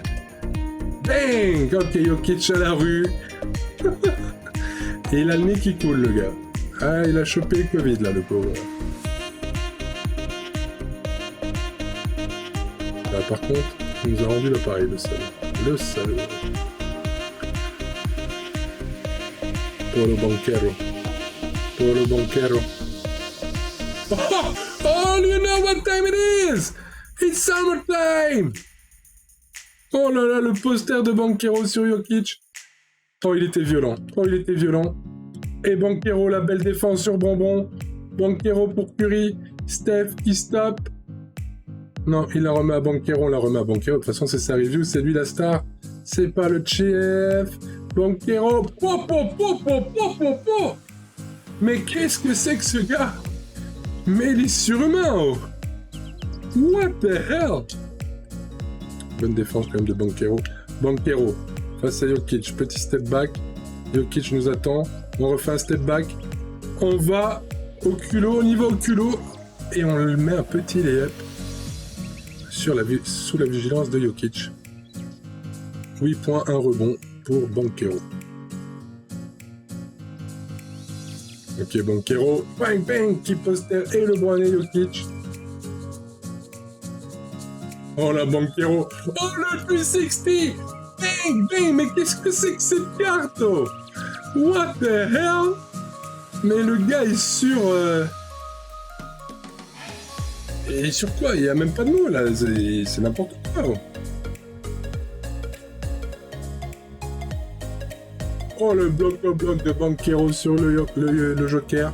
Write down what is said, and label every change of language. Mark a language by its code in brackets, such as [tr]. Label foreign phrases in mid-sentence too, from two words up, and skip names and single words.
[fr] Bang! Ok, Jokic à la rue. Et il a le nez qui coule, le gars. Ah, il a chopé le Covid, là, le pauvre. Là, par contre, il nous a rendu l'appareil, le salaud. Le salaud. Paulo Banchero. Paulo Banchero. [en] Oh, you know what time it is? It's summertime! [fr] Oh là là, le poster de Banchero sur Jokic. Oh, il était violent. Oh, il était violent. Et Banchero, la belle défense sur Bonbon. Banchero pour Curry. Steph qui stop. Non, il la remet à Banchero, on la remet à Banchero. De toute façon, c'est sa review, c'est lui la star. C'est pas le chef. Banchero. Po, po, po, po, po, po, po. Mais qu'est-ce que c'est que ce gars? Mais il est surhumain, oh. [en] What the hell? [fr] Bonne défense quand même de Banchero. Banchero face à Jokic. Petit [en] step back. [fr] Jokic nous attend. On refait un [en] step back. [fr] On va au culot. On y va au culot. Et on le met un petit layup sous la vigilance de Jokic. 8 points, 1 rebond pour Banchero. Ok, Banchero. Bang, bang. Qui poster et le LeBron et Jokic. Oh la Banchero. Oh le 360. Bang, bang. Mais qu'est-ce que c'est que cette carte, oh? [en] What the hell? [fr] Mais le gars est sur... Et sur quoi? Il n'y a même pas de mots là, c'est n'importe quoi. Oh le bloc de Banchero sur le Joker.